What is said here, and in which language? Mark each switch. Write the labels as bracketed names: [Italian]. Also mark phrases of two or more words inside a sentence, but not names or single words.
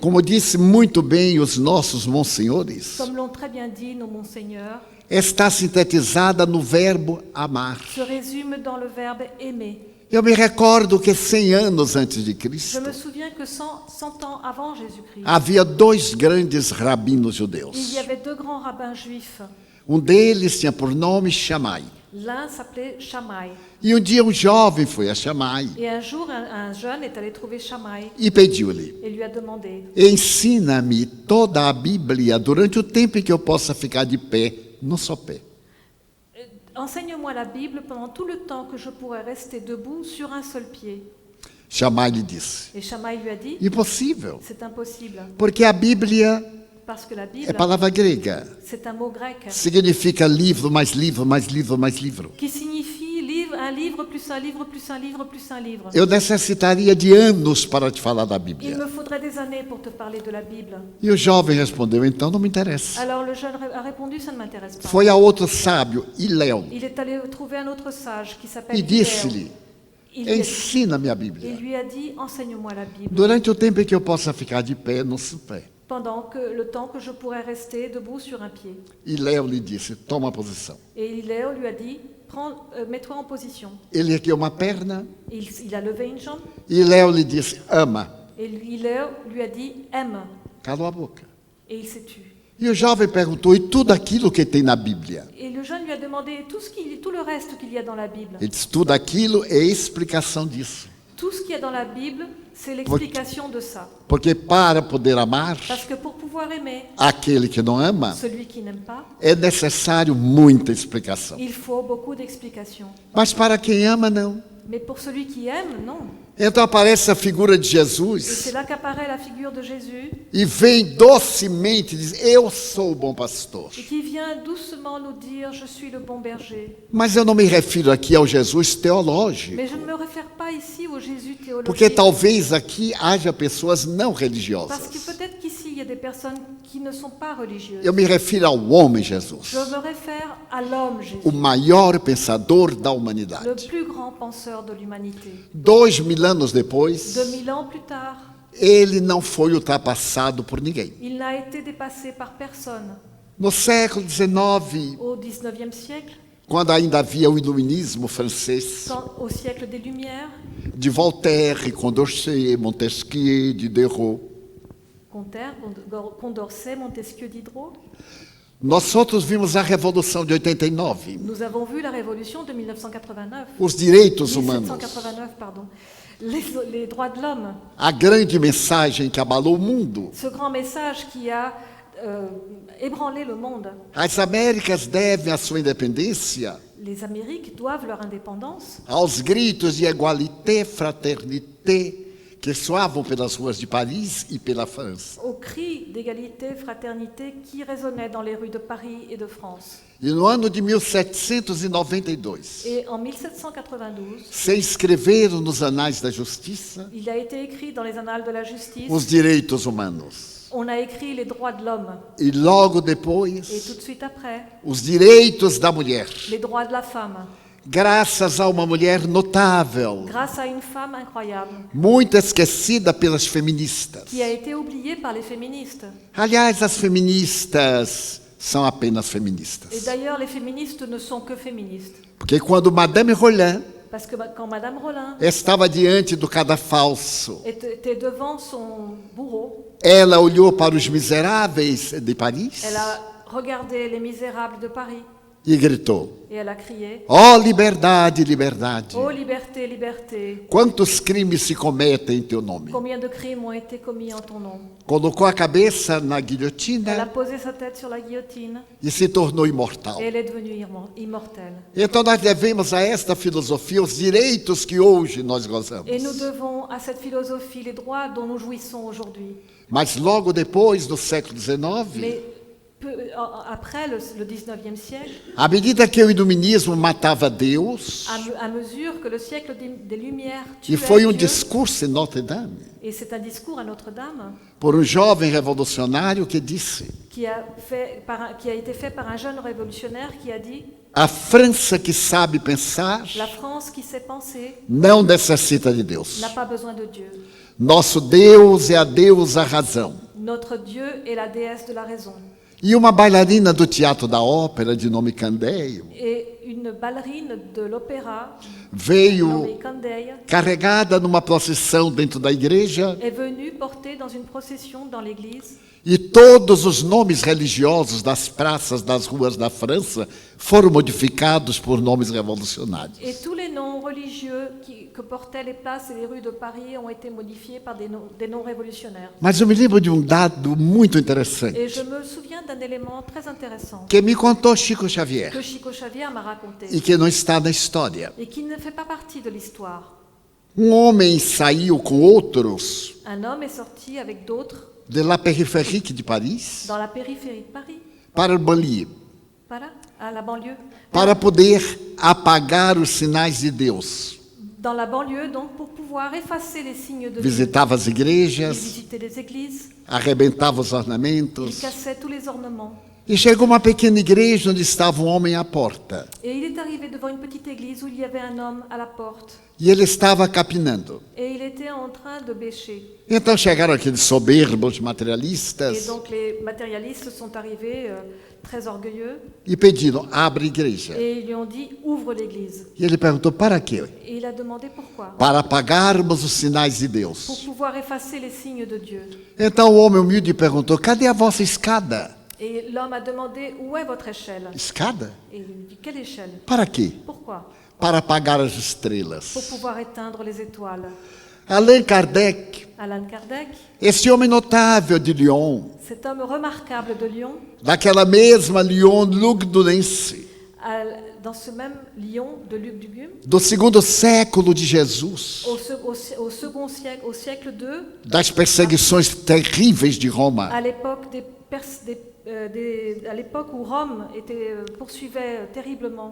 [Portuguese] como disse muito bem os nossos monsenhores, [French] comme l'ont très bien dit nos monseigneurs, [Portuguese] está sintetizada no verbo amar. [French] se résume dans le verbe aimer. [Portuguese] Eu me recordo que 100 anos antes de [French] Je [Portuguese] Cristo, [French] me souviens que 100 ans avant Jésus-Christ, [Portuguese] havia dois grandes rabinos [French] il [Portuguese] judeus. [French] y avait deux grands rabbins juifs. [Portuguese] Deles tinha por nome Shammai. [French] L'un s'appelait Shammai. [Portuguese] E dia jovem foi a Shammai [French] Et un jour, un jeune est allé trouver Shammai [Portuguese] e pediu-lhe: [French] et lui a demandé, [Portuguese] ensina-me toda a Bíblia durante o tempo em que eu possa ficar de pé no sopé. [French] enseigne-moi la Bible pendant tout le temps que je pourrais rester debout sur un seul pied. [Portuguese] Shammai lhe disse: [French] Et Shammai lui a dit, [Portuguese] impossível, [French] c'est impossible, [Portuguese] porque a Bíblia [French] parce que la [Portuguese] é [French] Bible, [Portuguese] palavra grega. [French] c'est un mot grec [Portuguese] Significa livro, mais livro, mais livro, mais livro. [French] qui signifie un livre plus un livre plus un livre plus un livre. [Portuguese] Eu necessitaria de anos para te falar da [French] Il [Portuguese] Bíblia. [French] me faudrait des années pour te parler de la Bible. [Portuguese] E o jovem respondeu: então não me interessa. [French] Alors le jeune a répondu, ça ne m'intéresse pas. [Portuguese] Foi a outro sábio, Iléu, [French] Il est allé trouver un autre sage qui [Portuguese] e [French] s'appelle [Portuguese] disse-lhe: [French] Hillel. [Portuguese] ensina-me a [French] Il [Portuguese] Bíblia [French] lui a dit, enseigne-moi la Bible [Portuguese] durante o tempo em que eu possa ficar de pé no sopé. [French] pendant le temps que je pourrais rester debout sur un pied. [Portuguese] Iléu lhe disse: toma posição. [French] Et Hillel lui a dit, mets-toi en position. [Portuguese] Ele ergueu uma perna. [French] Il a levé une jambe [Portuguese] Iléu lhe disse: ama. [French] et Hillel lui a dit, aime. [Portuguese] Calou a boca. [French] Et il s'est tu. [Portuguese] E o jovem perguntou: e tudo aquilo que tem na Bíblia? [French] Et le jeune lui a demandé tout le reste qu'il y a dans la Bible. [Portuguese] Ele disse: tudo aquilo é explicação disso. [French] Tout ce qu'il y a dans la Bible, c'est l'explication de ça. [Portuguese] Porque para poder amar [French] Parce que pour pouvoir aimer [Portuguese] aquele que não ama, [French] celui qui n'aime pas, [Portuguese] é necessário muita explicação. [French] il faut beaucoup d'explications. [Portuguese] Mas para quem ama, não. [French] Mais pour celui qui aime, non. [Portuguese] Então aparece a figura de [French] Et [Portuguese] Jesus [French] c'est là qu'apparaît la figure de Jésus [Portuguese] e vem docemente diz: eu sou o bom pastor. [French] et qui vient doucement nous dire « Je suis le bon berger ». [Portuguese] Mas eu não me refiro aqui ao Jesus teológico, [French] Mais je ne me réfère pas ici au Jésus [Portuguese] porque [French] théologique. [Portuguese] talvez aqui haja pessoas não [French] Parce que [Portuguese] religiosas. [French] peut-être qu'ici, il y a des personnes qui ne sont pas religieuses. [Portuguese] Eu me refiro ao homem Jesus, [French] Je me réfère à l'homme Jésus, [Portuguese] o maior pensador da [French] le [Portuguese] humanidade. [French] plus grand penseur de l'humanité. [Portuguese] 2000 anos depois, [French] 2000 ans plus tard, [Portuguese] ele não foi ultrapassado por ninguém. [French] il n'a été dépassé par personne. [Portuguese] No século XIX, [French] Au XIXe siècle, [Portuguese] quando ainda havia o iluminismo francês, [French] au siècle des Lumières, [Portuguese] de Voltaire, Condorcet, Montesquieu, Diderot, [French] Condorcet, Montesquieu, Diderot, [Portuguese] nós outros vimos a Revolução de 89, [French] nous avons vu la révolution de 1989. [Portuguese] os direitos humanos, [French] 1789, pardon. Les droits de l'homme. [Portuguese] a grande mensagem que abalou o mundo. [French] Ce grand message qui a ébranlé le monde. [Portuguese] As Américas devem a sua independência [French] Les Amériques doivent leur indépendance [Portuguese] aos gritos de [French] égalité, fraternité [Portuguese] que soavam pelas ruas de Paris e pela França. [French] aux cris d'égalité, fraternité qui résonnaient dans les rues de Paris et de France. [Portuguese] E no ano de 1792, [French] Et en 1792, [Portuguese] se inscreveram nos anais da justiça [French] il a été écrit dans les annales de la justice, [Portuguese] os direitos humanos. [French] on a écrit les droits de l'homme. [Portuguese] E logo [French] Et [Portuguese] depois, [French] tout de suite après, [Portuguese] os direitos da mulher. [French] les droits de la femme. [Portuguese] Graças a uma mulher notável, [French] Grâce à une femme incroyable [Portuguese] muito esquecida pelas feministas. [French] qui a été oubliée par les féministes. [Portuguese] Aliás, as feministas são apenas [French] Et [Portuguese] feministas. [French] d'ailleurs, les féministes ne sont que féministes. [Portuguese] Porque quando Madame Roland [French] Parce que quand Madame Rollin [Portuguese] estava diante do cadafalso, [French] était devant son bourreau, [Portuguese] ela olhou para os miseráveis de Paris [French] elle a regardé les misérables de Paris [Portuguese] e gritou: [French] et elle a crié [Portuguese] ó liberdade, liberdade! [French] « Oh liberté, liberté, [Portuguese] Quantos crimes se cometem em teu nome? [French] combien de crimes ont été commis en ton nom ?» [Portuguese] Colocou a cabeça na [French] Elle a [Portuguese] guilhotina [French] posé sa tête sur la guillotine [Portuguese] e se tornou imortal. [French] et elle est devenue immortelle. [Portuguese] Então nós devemos a esta filosofia os direitos que hoje nós gozamos. [French] Et nous devons à cette philosophie les droits dont nous jouissons aujourd'hui. [Portuguese] Mas logo depois, no século XIX, [French] Mais après le 19e siècle, [Portuguese] à medida que o iluminismo matava Deus, [French] à mesure que le siècle des Lumières [Portuguese] e [French] tuait [Portuguese] foi um [French] Dieu, [Portuguese] discurso em Notre Dame, [French] et c'est un discours à Notre-Dame [Portuguese] por um jovem revolucionário que disse: [French] qui a été fait par un jeune révolutionnaire qui a dit [Portuguese] a França que sabe pensar [French] « La France qui sait penser [Portuguese] não necessita de Deus. [French] n'a pas besoin de Dieu. [Portuguese] Nosso Deus é a deusa razão. [French] Notre Dieu est la déesse de la raison. » [Portuguese] E uma bailarina do Teatro da Ópera, de nome Candeio, [French] Et une ballerine de l'opéra [Portuguese] veio [French] nommée Candeille [Portuguese] carregada numa procissão dentro da igreja [French] est venue porter dans une procession dans l'église. [Portuguese] e todos os nomes religiosos das praças, das ruas da França foram modificados por nomes revolucionários. [French] Et tous les noms religieux que portaient les places et les rues de Paris ont été modifiés par des noms révolutionnaires. [Portuguese] Mas eu me lembro de um dado muito interessante [French] Et je me souviens d'un élément très intéressant [Portuguese] que me contou Chico Xavier [French] que Chico Xavier m'a raconté [Portuguese] e que não está na história. [French] et qui ne fait pas partie de l'histoire. [Portuguese] Um homem saiu com outros [French] Un homme est sorti avec d'autres de la périphérique de Paris dans la périphérie de Paris, [Portuguese] para o banlieue, [French] à la banlieue, [Portuguese] para poder apagar os sinais de Deus. [French] dans la banlieue donc pour pouvoir effacer les signes de Dieu. [Portuguese] Visitava as [French] Il [Portuguese] igrejas, [French] visitait les églises, [Portuguese] arrebentava os [French] il [Portuguese] ornamentos. [French] cassait tous les ornements. [Portuguese] E chegou uma pequena igreja onde estava um homem à porta. [French] Et il est arrivé devant une petite église où il y avait un homme à la porte. [Portuguese] E ele estava capinando. [French] Et il était en train de bêcher. [Portuguese] Então chegaram aqueles soberbos [French] Et [Portuguese] materialistas [French] donc les matérialistes sont arrivés très orgueilleux [Portuguese] e pediram: abre a igreja. [French] et ils lui ont dit « Ouvre l'église [Portuguese] E ele perguntou: para quê? ». [French] Et il a demandé pourquoi. [Portuguese] Para apagarmos os sinais de [French] Pour [Portuguese] Deus. [French] pouvoir effacer les signes de Dieu. [Portuguese] Então o homem humilde perguntou: cadê a vossa escada? [French] Et l'homme a demandé « Où est votre échelle ?» [Portuguese] Escada? [French] Et il lui dit « Quelle échelle ? [Portuguese] Para quê? [French] Pourquoi ? [Portuguese] Para apagar as [French] Pour [Portuguese] estrelas. [French] pouvoir éteindre les étoiles. » [Portuguese] Allan Kardec, [French] Allan Kardec, [Portuguese] esse homem notável de Lyon, [French] cet homme remarquable de Lyon, [Portuguese] daquela mesma Lyon lugdunense, [French] dans ce même Lyon de Luc Dugum, [Portuguese] do segundo século de Jesus, [French] au second siècle, au siècle II, [Portuguese] das perseguições terríveis de Roma, [French] à l'époque à l'époque où Rome poursuivait terriblement,